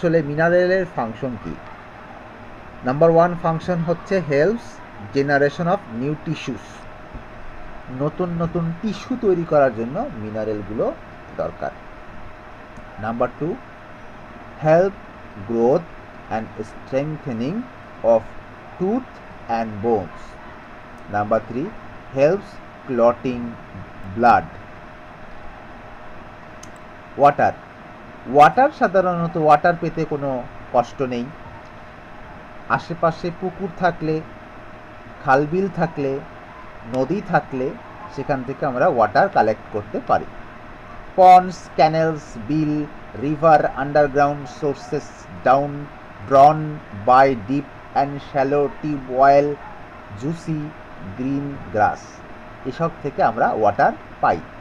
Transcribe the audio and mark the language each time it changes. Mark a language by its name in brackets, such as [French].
[Bangla] মিনারেলের function কি? Number 1 function হচ্ছে [English] Helps generation of new tissues. [Bangla] নতুন টিস্যু তৈরি করার জন্য মিনারেলগুলো দরকার। [English] Number 2, help growth and strengthening of tooth and bones. Number 3, helps clotting blood. Water. [Bangla] Water সাধারণত ওয়াটার পেতে কোনো কষ্ট নেই। আশেপাশে পুকুর থাকলে, খালবিল থাকলে, নদী থাকলে সেখান থেকে আমরা ওয়াটার কালেক্ট করতে পারি। [English] ponds, canals, বিল, river, underground sources drawn by deep and shallow tube well, juicy green grass, [Bangla] এসব থেকে আমরা ওয়াটার পাই।